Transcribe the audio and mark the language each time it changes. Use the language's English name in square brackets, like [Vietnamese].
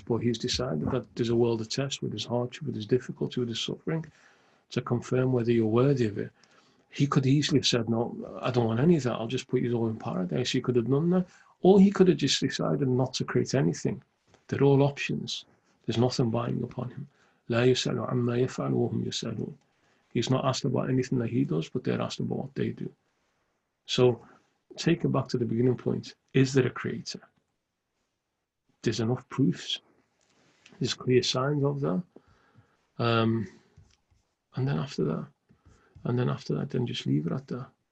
[English] But he's decided that there's a world of test with his hardship, with his difficulty, with his suffering, to confirm whether you're worthy of it. He could easily have said, no, I don't want any of that. I'll just put you all in paradise. He could have done that. Or he could have just decided not to create anything. They're all options. There's nothing binding upon him. [Arabic] لا يسأل عما يفعل وهم يسألون. [English] He's not asked about anything that he does, but they're asked about what they do. So take it back to the beginning point. Is there a creator? There's enough proofs. There's clear signs of that. And then after that, then just leave it at that.